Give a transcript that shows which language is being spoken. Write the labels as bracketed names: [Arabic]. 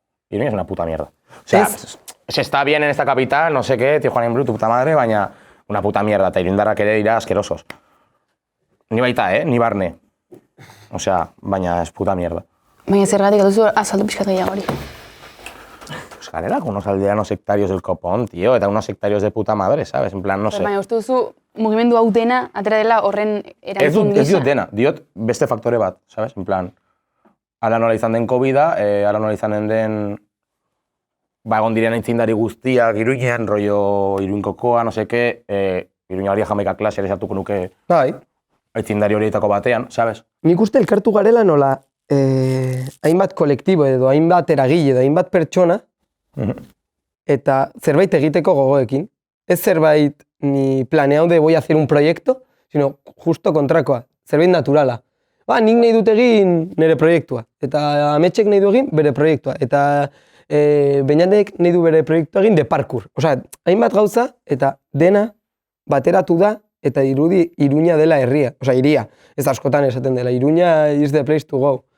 [Spanish] Iruña es una puta mierda. O sea, se está bien en esta capital, no sé qué, Tijuana en bruto, puta madre, baina una puta mierda, [Basque] eta irundarrak ere dira [Spanish] asquerosos. [Basque] Ni baita, ni barne. [Spanish] O sea, [Basque] baina [Spanish] es puta mierda. [Basque] Baina zergatik duzu azaldu pixkat gehiago hori. [Spanish] Pues [Basque] garela, [Spanish] con unos aldeanos sectarios del copón, tío, eta unos sectarios de puta madre, ¿sabes? En plan, no sé. [Basque] Baina uste duzu mugimendu hau dena atera dela horren erantzun gisa. Ez diot dena, diot beste faktore bat, [Spanish] ¿sabes? [Basque] En plan, ala nola izan den COVID-a, ala nola izanen den egon diren aintzindari guztiak Iruñean, rollo Iruñkokoa, [Spanish] no sé qué, [Basque] Iruña hori Jamaika klase ere sartuko nuke aintzindari horietako batean, [Spanish] ¿sabes? [Basque] Nik uste elkartu garela nola hainbat kolektibo edo hainbat eragile edo hainbat pertsona eta zerbait egiteko gogoekin. Ez zerbait [Spanish] ni planeado de voy a hacer un proyecto, sino justo [Basque] kontrakoa, zerbait naturala. Nik nahi dut egin nire proiektua, eta Ametxek nahi du egin bere proiektua, eta Beñatek nahi du bere proiektua egin [Spanish] de parkour. [Basque] Osea, hainbat gauza eta dena bateratu da eta dirudi Iruña dela herria, osea, hiria. Ez askotan esaten dela, Iruña [English] is the place to go.